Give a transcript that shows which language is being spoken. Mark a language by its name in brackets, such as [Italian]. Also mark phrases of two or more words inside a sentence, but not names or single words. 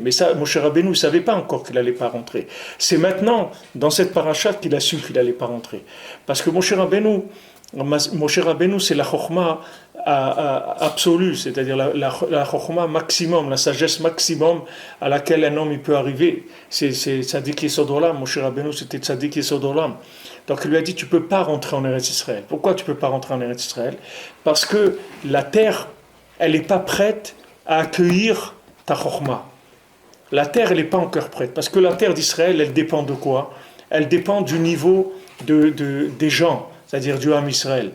[French] Mais ça, Moshe Rabbeinu ne savait pas encore qu'il allait pas rentrer. C'est maintenant, dans cette paracha, qu'il a su qu'il allait pas rentrer. Parce que Moshe Rabbeinu, c'est la chokhma absolue, c'est-à-dire la chokhma maximum, la sagesse maximum à laquelle un homme il peut arriver. [Hebrew] C'est צדיק יסוד עולם. [French] Moshe Rabbeinu, c'était [Hebrew] צדיק יסוד עולם. [French] Donc il lui a dit, tu peux pas rentrer en Eretz Israël. Pourquoi tu peux pas rentrer en Eretz Israël? Parce que la terre, elle n'est pas prête à accueillir ta chokhma. La terre, elle n'est pas encore prête. Parce que la terre d'Israël, elle dépend de quoi? Elle dépend du niveau des gens, c'est-à-dire du [Hebrew] עם ישראל.